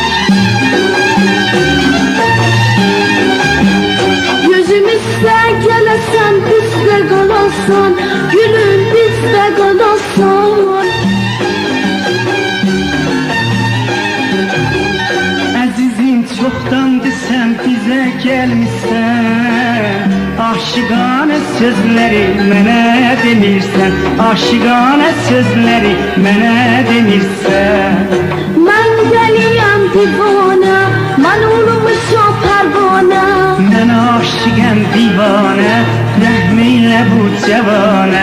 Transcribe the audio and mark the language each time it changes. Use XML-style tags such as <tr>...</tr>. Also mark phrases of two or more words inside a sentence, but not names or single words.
<tr>Gözümüzde gelesen bizde kalasın, gülüm bizde kalasın. Azizim çoktan desem bize gelmişsen,</tr> <az>aşıqanə sözləri mənə demirsən, aşıqanə sözləri mənə demirsən. Mən dəliyəm divana, mən olmuşam pərvanə. Mən aşıqəm divanə, rəhm eylə bu cəvanə.</az>